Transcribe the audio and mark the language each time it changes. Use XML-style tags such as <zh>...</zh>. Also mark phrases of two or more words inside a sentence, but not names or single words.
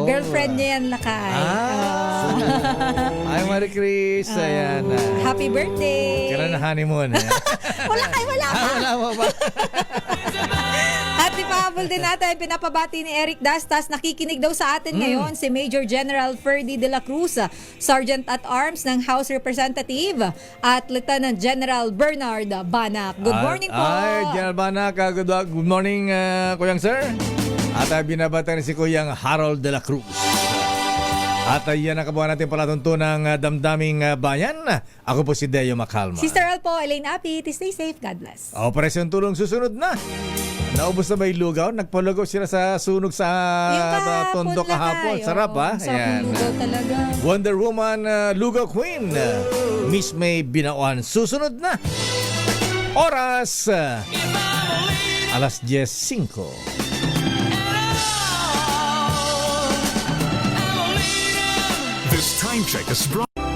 <tl>Girlfriend niya yan, Lakay. Ay, Marie Chris. Ayan.</tl> <en>Happy birthday.</en> <tl>Kailan na honeymoon? Wala pa. Wala mo ba? At ipahabol din natin, pinapabati ni Eric Dastas, nakikinig daw sa atin ngayon si Major General Ferdy de la Cruz,</tl> <en>Sergeant at Arms</en> <tl>ng</tl> <en>House Representative,</en> <tl>at Lieutenant General Bernard Banak.</tl> <en>Good morning po.</en> <tl>Ay, General Banak,</tl> <en>good morning,</en> <tl>Kuyang Sir. At binabati rin si Kuyang Harold de la Cruz. At yan ang kabuhan natin palatuntunang damdaming bayan. Ako po si Deo Macalma.</tl> <en>Sister Al po, Elaine Apit, stay safe, God bless.</en> <tl>Operasyon Tulong susunod na. Naubos na ba yung lugaw? Nagpalugaw sila sa sunog sa Tondo kahapon. Sarap ha? Sarap ng lugaw talaga. Wonder Woman, Lugaw Queen, Miss May Binawan. Susunod na. Oras, alas 10:05.</tl> <en>This time check is brought</en>